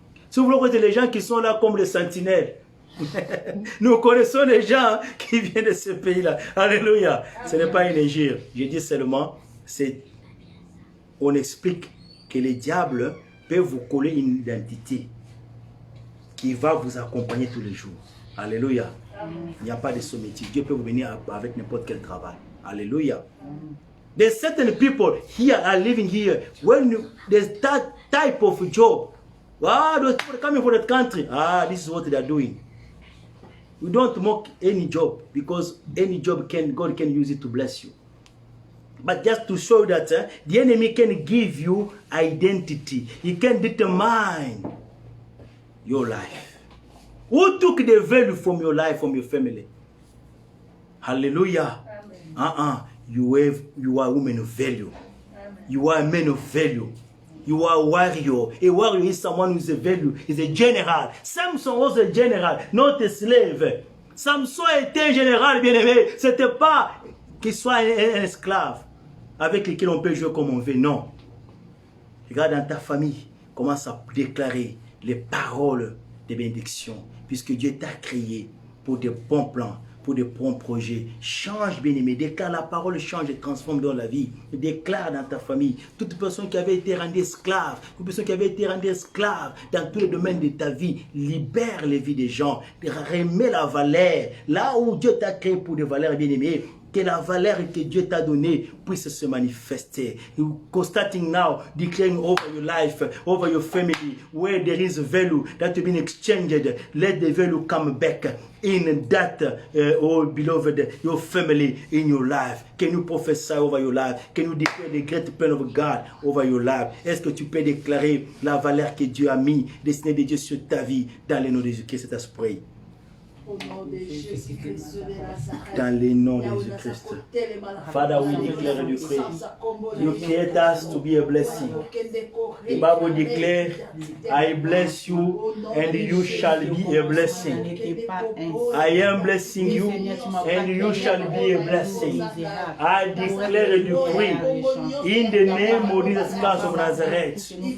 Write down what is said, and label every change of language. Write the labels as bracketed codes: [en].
[fr] Si vous voulez connaître les gens qui sont là comme les sentinelles, nous connaissons les gens qui viennent de ce pays-là. Alléluia. Ce n'est pas une injure. Je dis seulement, on explique que les diables peuvent vous coller une identité qui va vous accompagner tous les jours. Alléluia. Il n'y a pas de sommetier. Dieu peut vous venir avec n'importe quel travail. Alléluia. [en] There's certain people here are living here. When there's that type of job, those people coming from that country, this is what they are doing. We don't mock any job because any job God can use it to bless you. But just to show that the enemy can give you identity. He can determine your life. Who took the value from your life, from your family? Hallelujah. You are a woman of value. Amen. You are a man of value. You are a warrior. A warrior is someone who is a value, is a general. Samson was a general, not a slave. [fr] Samson était un général, bien-aimé. C'était pas qu'il soit un esclave avec lequel on peut jouer comme on veut. Non. Regarde dans ta famille, commence à déclarer les paroles de bénédiction, puisque Dieu t'a créé pour de bons plans, pour de bons projets. Change, bien-aimé. Déclare la parole, change et transforme dans la vie. Déclare dans ta famille. Toute personne qui avait été rendue esclave, toute personne qui avait été rendue esclave dans tous les domaines de ta vie, libère les vies des gens. Remets la valeur. Là où Dieu t'a créé pour des valeurs, bien-aimé, que la valeur que Dieu t'a donnée puisse se manifester. [en] You constating now, declaring over your life, over your family, where there is value that has been exchanged, let the value come back in that, oh beloved, your family, in your life. Can you prophesy over your life? Can you declare the great plan of God over your life? [fr] Est-ce que tu peux déclarer la valeur que Dieu a mis, destinée de Dieu sur ta vie, dans le nom de Jésus-Christ, cet esprit? Au nom de Jésus-Christ de Nazareth. Dans le nom de Jésus-Christ. [en] Father, we declare and decree. You create us to be a blessing. The Bible declares, I bless you and you shall be a blessing. I am blessing you and you shall be a blessing. I declare and decree in the name of Jesus Christ of Nazareth.